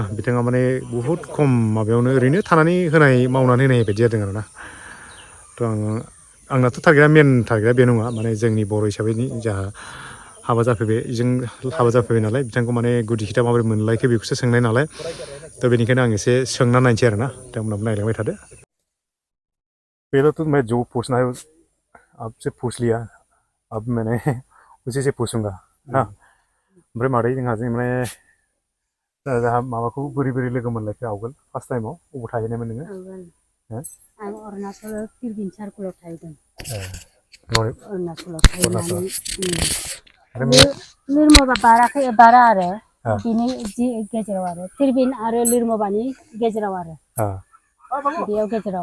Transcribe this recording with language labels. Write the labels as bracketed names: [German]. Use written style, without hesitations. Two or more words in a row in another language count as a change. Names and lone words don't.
[Bodo] बिथाङा माने बहुत खम माबायावनो ओरैनो थानानै मावनानै होनाय बायदि जादों आरोना। थ' आंनाथ' टारगेटआ मेन टारगेटआ बे नङा, माने जोंनि बर' हिसाबैनि जाहा हाबा जाफैबाय, जों हाबा जाफैबाय नालाय, बिथांखौ माने गुदि खिथा माबोरै मोनलायखो बेखौसो सोंनाय नालाय। थ' बेनिखायनो आं एसे सोंना नायनोसै आरोना, बिथांमोनाबो नायलांबाय थादो। [Hindi] पहले तो मैं जो पूछना है आपसे पूछ लिया, अब मैंने उसी से पूछूंगा ना। [Bodo] ओमफ्राय मादै जोंहा माने जोंहा माबाखौ बोरै बोरै लोगो मोनलायखो आवगोल [English] first time-ao [Bodo] अबाव थाहैनायमोन नोङो? आं अरुणाचलाव तिरबिन सार्कोलाव थाहैदों। अरुणाचलाव थाहैनानै लिरमबा बारा आरो बिनि गेजेराव आरो तिरबिन आरो लिरमबानि गेजेराव आरो बेयाव गेजेराव